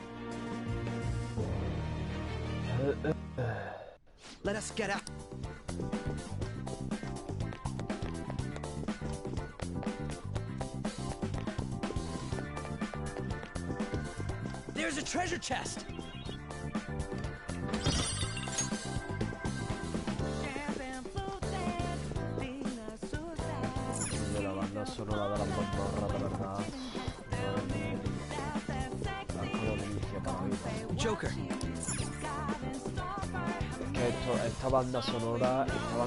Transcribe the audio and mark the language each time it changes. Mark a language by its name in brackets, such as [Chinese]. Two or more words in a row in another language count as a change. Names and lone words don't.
[English] Let us get out. There's a treasure chest! [Spanish] La banda sonora della mazmorra, de verdad. Una delicia para la vida. Joker. Que esta banda sonora tío,